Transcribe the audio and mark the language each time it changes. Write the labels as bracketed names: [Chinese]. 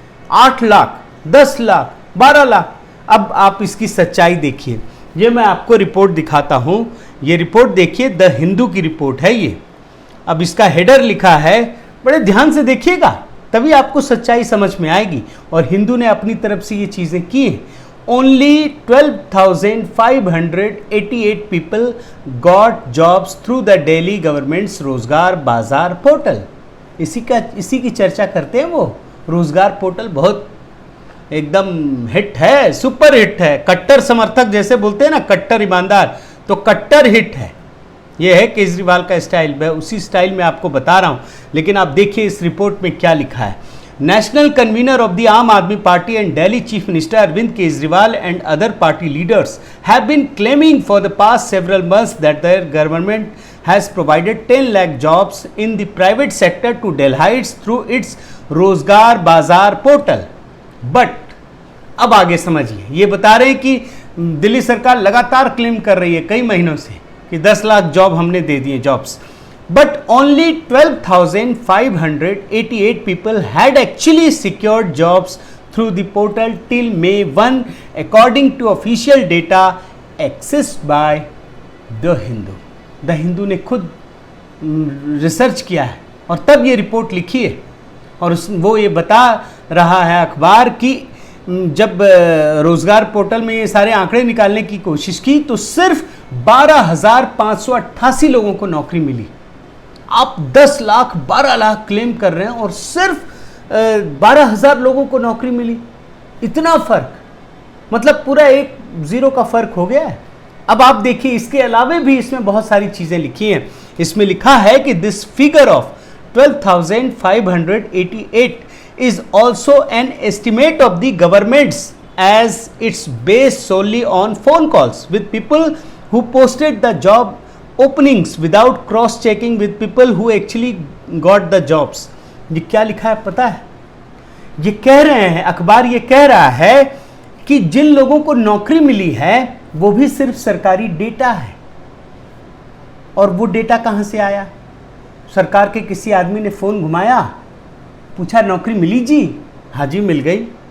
[Hindi] 8 लाख, 10 लाख, 12 लाख। अब आप इसकी सच्चाई देखिए। ये मैं आपको रिपोर्ट दिखाता हूं। ये रिपोर्ट देखिए, द हिंदू की रिपोर्ट है ये। अब इसका हेडर लिखा है, बड़े ध्यान से देखिएगा तभी आपको सच्चाई समझ में आएगी। और हिंदू ने अपनी तरफ से ये चीजें की हैं। [English] Only 12,588 people got jobs through the Delhi government's Rozgar Bazaar portal. [Hindi] इसी की चर्चा करते हैं वो। रोजगार पोर्टल बहुत एकदम हिट है, सुपर हिट है। कट्टर समर्थक जैसे बोलते हैं ना, कट्टर ईमानदार, तो कट्टर हिट है। ये है केजरीवाल का स्टाइल। मैं उसी स्टाइल में आपको बता रहा हूं। लेकिन आप देखिए इस रिपोर्ट में क्या लिखा है। [English] National convener of the Aam Aadmi Party and Delhi Chief Minister Arvind Kejriwal and other party leaders have been claiming for the past several months that their government has provided 10 lakh jobs in the private sector to Delhiites through its Rozgar Bazaar portal. [Hindi] But अब आगे समझिए, ये बता रहे हैं कि दिल्ली सरकार लगातार क्लेम कर रही है कई महीनों से कि 10 लाख जॉब हमने दे दिए, jobs. [English] But only 12,588 people had actually secured jobs through the portal till May 1, according to official data accessed by The Hindu. [Hindi] The Hindu ने खुद रिसर्च किया है और तब ये रिपोर्ट लिखी है। और वो ये बता रहा है अखबार कि जब रोजगार पोर्टल में ये सारे आंकड़े निकालने की कोशिश की तो सिर्फ 12,588 लोगों को नौकरी मिली। आप 10 लाख, 12 लाख क्लेम कर रहे हैं और सिर्फ 12,000 लोगों को नौकरी मिली। इतना फर्क, मतलब पूरा 1 0 का फर्क हो गया है। अब आप देखिए, इसके अलावा भी इसमें बहुत सारी चीजें लिखी हैं। इसमें लिखा है कि [English] This figure of 12,588 is also an estimate of the government's as it's based solely on phone calls with people who posted the job openings without cross checking with people who actually got the jobs। [Hindi] ये क्या लिखा है पता है? ये कह रहे हैं, अखबार ये कह रहा है कि जिन लोगों को नौकरी मिली है वो भी सिर्फ सरकारी डेटा है। और वो डेटा कहां से आया? सरकार के किसी आदमी ने फोन घुमाया, पूछा नौकरी मिली जी? हाँ जी मिल गई।